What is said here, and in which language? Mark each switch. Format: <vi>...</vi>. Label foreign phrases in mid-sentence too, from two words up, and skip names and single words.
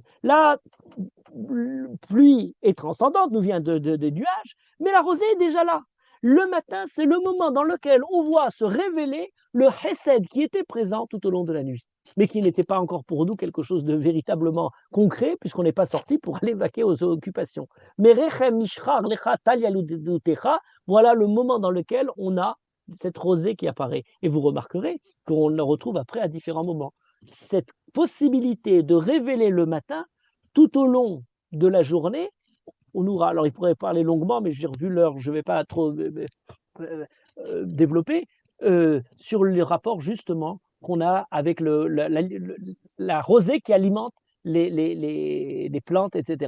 <fr>La pluie est transcendante, nous vient des nuages, mais la rosée est déjà là. Le matin, c'est le moment dans lequel on voit se révéler le chesed qui était présent tout au long de la nuit, mais qui n'était pas encore pour nous quelque chose de véritablement concret, puisqu'on n'est pas sorti pour aller vaquer aux occupations. Mais</fr> <he>רחם משחר לך טל ילדתך,</he> <fr>voilà le moment dans lequel on a cette rosée qui apparaît. Et vous remarquerez qu'on la retrouve après à différents moments. Cette possibilité de révéler le matin tout au long de la journée, alors il pourrait parler longuement, mais j'ai revu l'heure, je ne vais pas trop développer, sur le rapport justement qu'on a avec la rosée qui alimente les plantes, etc.</fr>